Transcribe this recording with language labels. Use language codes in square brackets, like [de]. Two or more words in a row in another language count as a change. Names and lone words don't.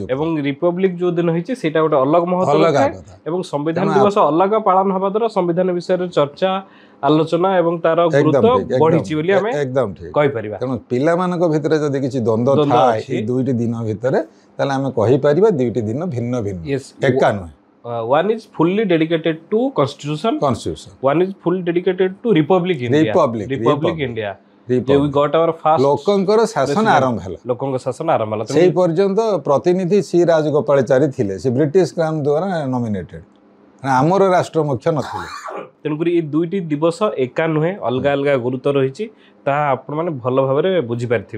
[or] ଏବଂ ରିପବ୍ଲିକ୍ ଯେଉଁ ଦିନ ହେଇଛି ସେଇଟା ଗୋଟେ ଅଲଗା ମହତ୍ତ୍ୱ ଥାଏ। ଏବଂ ସମ୍ବିଧାନ ଦିବସ ଅଲଗା ପାଳନ ହେବା ଦ୍ୱାରା ସମ୍ବିଧାନ ବିଷୟରେ ଚର୍ଚ୍ଚା, ଆଲୋଚନା ଏବଂ ତାର ଗୁରୁତ୍ୱ ବଢିଛି ବୋଲି ଆମେ କହିପାରିବା। ତେଣୁ ପିଲାମାନଙ୍କ ଭିତରେ ଯଦି କିଛି ଦ୍ୱନ୍ଦ୍ୱ ଥାଏ ଏଇ ଦୁଇଟି ଦିନ ଭିତରେ, ତାହେଲେ ଆମେ କହିପାରିବା ଦୁଇଟି ଦିନ ଭିନ୍ନ ଭିନ୍ନ, ଏକା ନୁହେଁ। [en] One is fully dedicated to constitution. One is fully dedicated to Republic India. We got our first [or] ଲୋକଙ୍କର ଶାସନ ଆରମ୍ଭ ହେଲା। ଲୋକଙ୍କ ଶାସନ ଆରମ୍ଭ ହେଲା। ସେଇ ପର୍ଯ୍ୟନ୍ତ ପ୍ରତିନିଧି ସି ରାଜଗୋପାଳଚାରୀ ଥିଲେ। ସେ ବ୍ରିଟିଶ କ୍ରାଉନ୍ ଦ୍ୱାରା ନୋମିନେଟେଡ୍, ଆମର ରାଷ୍ଟ୍ର ମୁଖ୍ୟ ନଥିଲେ। ତେଣୁକରି ଏଇ ଦୁଇଟି ଦିବସ ଏକା ନୁହେଁ, ଅଲଗା ଅଲଗା ଗୁରୁତ୍ୱ ରହିଛି, ତାହା ଆପଣମାନେ ଭଲ ଭାବରେ ବୁଝିପାରିଥିବେ।